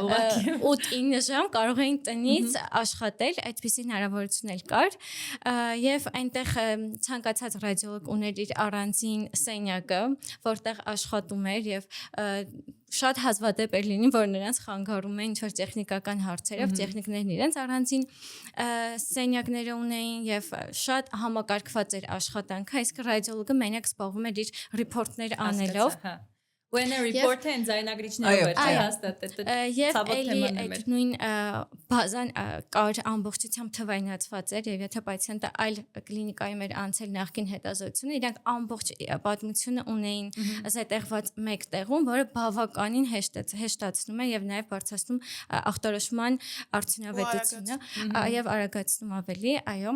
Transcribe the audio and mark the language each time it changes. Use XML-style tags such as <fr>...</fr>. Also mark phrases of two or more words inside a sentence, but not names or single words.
<hy>8-9 ժամ կարող էին տնից աշխատել, այդպիսի հնարավորություն էլ կար եւ այնտեղ ցանկացած ռադիոլոգ ուներ իր առանձին սենյակը, որտեղ աշխատում էր եւ շատ հազվադեպ էր լինում, որ նրանց խանգարում էին ինչ-որ տեխնիկական հարցերով, տեխնիկներն իրենց առանձին սենյակները ունեին եւ շատ համակարգված էր աշխատանքը, իսկ ռադիոլոգը մենակ զբաղվում էր իր ռիփորտներ անելով։</hy> <en>When a report and</en> <hy>ձայնագրիչներով էր հաստատ եւ էլի այդ նույն բազան կար ամբողջությամբ թվայնացված էր եւ եթե պացիենտը այլ կլինիկայում էր անցել նախկին հետազոտությունը, իրանք ամբողջ պատմությունը ունեին զետեղված մեկ տեղում, որը բավականին հեշտացնում է եւ նաեւ բարձրացնում ախտորոշման արդյունավետությունը եւ արագացնում ավելի, այո։</hy>